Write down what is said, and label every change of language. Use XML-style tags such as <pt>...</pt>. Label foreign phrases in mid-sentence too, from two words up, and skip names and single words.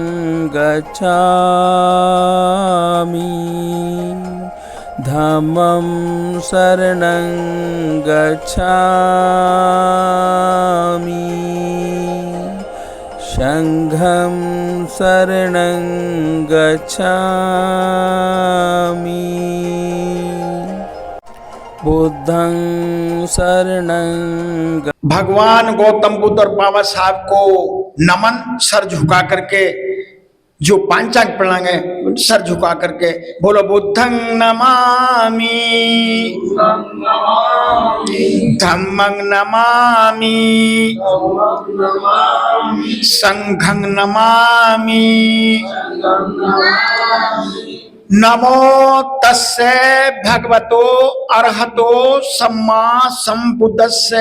<pi>गच्छामि धम्मं शरणं गच्छामि संघं शरणं गच्छामि बुद्धं शरणं</pi> <hi>भगवान गौतम बुद्ध और बाबा साहब को नमन, सर झुका करके, जो पांचांग प्रणाम है सर झुका करके बोलो</hi> <pi>बुद्धं नमामि धम्मं नमामि संघं नमामि नमो तस्से भगवतो अरहतो सम्मा संबुद्धस्से</pi>